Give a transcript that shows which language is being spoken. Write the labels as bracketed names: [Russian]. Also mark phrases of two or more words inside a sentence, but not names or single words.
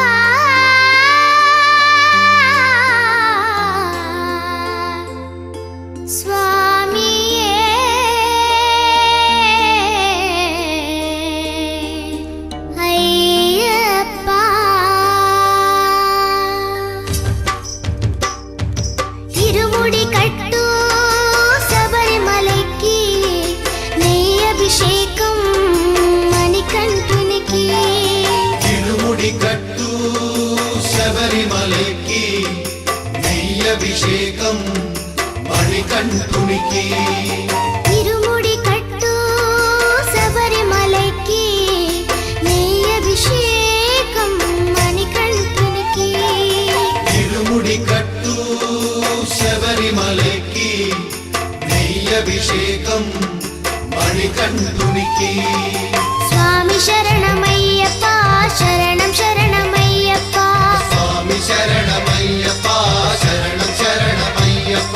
[Tamil] சுவாமியே ஐயப்பா இருமுடி கட்டு சபரிமலைக்கு நெய் அபிஷேகம் மணிகண்டனுக்கு இருமுடி கட்டு [Telugu] శబరిమలైకి నెయ్యి అభిషేకం మణికంఠునికి [Tamil] இருமுடி கட்டு சபரிமலைக்கு நெய் அபிஷேகம் மணிகண்டனுக்கு [Telugu] இருముడి కట్టు శబరిమలైకి నెయ్యి అభిషేకం మణికంఠునికి స్వామి శరణమయ్యప్ప శరణం శరణమయ్యప్ప స్వామి శరణమయ్యప్ప శరణం శరణమయ్యప్ప